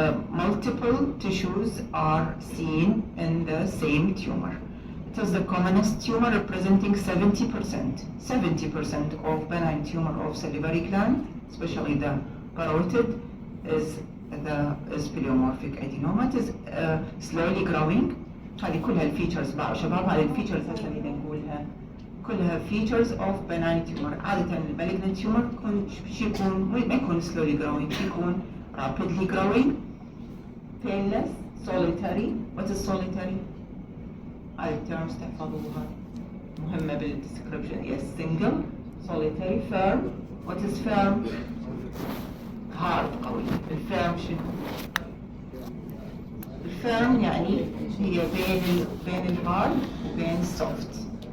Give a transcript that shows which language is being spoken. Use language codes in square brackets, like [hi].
[en] Multiple tissues are seen in the same tumor. It is the commonest tumor, representing 70% of benign tumor of salivary gland, especially the parotid, is pleomorphic adenoma. It is slowly growing. [ar] هذه كلها الفيتشرز بقى شباب، هذه الفيتشرز هسه اللي نقولها كلها [en] features of benign tumor. عادة المالجنت tumor [ar] يكون ما يكون [en] slowly growing، يكون rapidly growing, painless, solitary. What is solitary? [ar] هاي التيرمز تحفظوها مهمة بالديسكربشن. [en] Yes, single, solitary, firm. What is firm? hard قوي. [ar] الفيرم شنو؟ الفيرم يعني هي بين الهارد وبين السوفت.